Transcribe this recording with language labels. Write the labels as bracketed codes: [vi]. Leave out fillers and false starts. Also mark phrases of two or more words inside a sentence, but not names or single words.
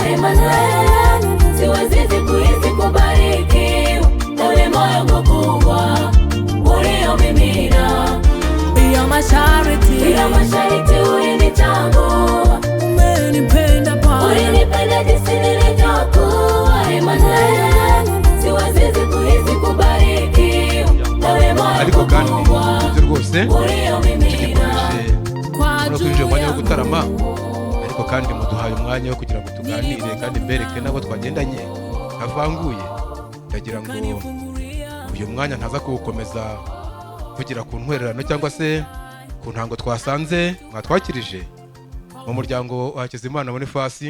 [sw] Emmanuel, siwezi kuhisi kubarikiwa na ule moyo mkubwa uliomimina. Bila masharti ulinichagua, umenipenda Bwana, ulinipenda jinsi nilivyokuwa. Emmanuel, siwezi kuhisi kubarikiwa na ule moyo mkubwa uliomimina. [rw] twinjiye umwanya wo gutarama, ariko kandi muduhaye umwanya wo kugira ngo tuganire kandi mbereke nabo twagendanye avanguye. ndagira ngo uyu mwanya ntaza kuwukomeza kugira ku ntwererano cyangwa se ku ntango twasanze mwatwakirije mu muryango wa Hakizimana Boniface.